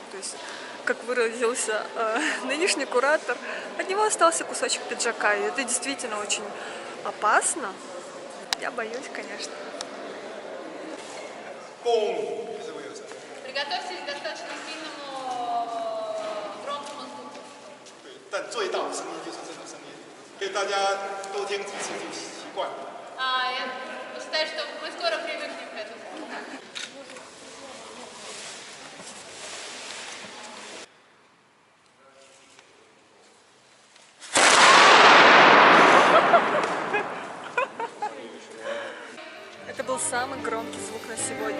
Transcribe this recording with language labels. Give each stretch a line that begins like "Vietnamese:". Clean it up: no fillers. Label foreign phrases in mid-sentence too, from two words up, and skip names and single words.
Russian: То есть, как выразился нынешний куратор, от него остался кусочек пиджака. И это действительно очень опасно. Я боюсь, конечно. Приготовьтесь к достаточно сильному громкому звуку.
Chinese: 但最大的声音就是这种声音，所以大家多听几次就习惯了。
Russian: Я считаю, что мы скоро привыкнем к этому. Это был самый громкий звук на сегодня.